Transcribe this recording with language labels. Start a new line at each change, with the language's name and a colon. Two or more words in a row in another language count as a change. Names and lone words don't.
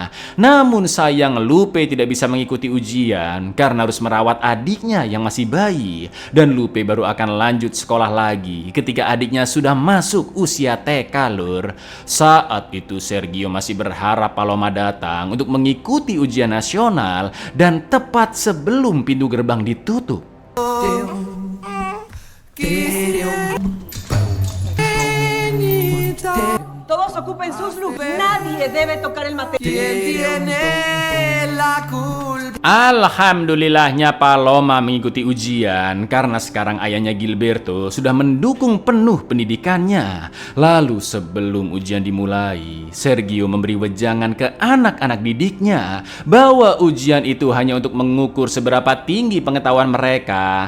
Indonesian: Namun sayang Lupe tidak bisa mengikuti ujian karena harus merawat adiknya yang masih bayi. Dan Lupe baru akan lanjut sekolah lagi ketika adiknya sudah masuk usia TK lur. Saat itu Sergio masih berharap Paloma datang untuk mengikuti ujian nasional dan tepat sebelum pintu gerbang ditutup.
Spanish: Todos ocupen sus lugares. Nadie debe tocar el material. ¿Quién tiene la culpa?
Indonesian: Alhamdulillahnya Paloma mengikuti ujian karena sekarang ayahnya Gilberto sudah mendukung penuh pendidikannya. Lalu sebelum ujian dimulai, Sergio memberi wejangan ke anak-anak didiknya bahwa ujian itu hanya untuk mengukur seberapa tinggi pengetahuan mereka.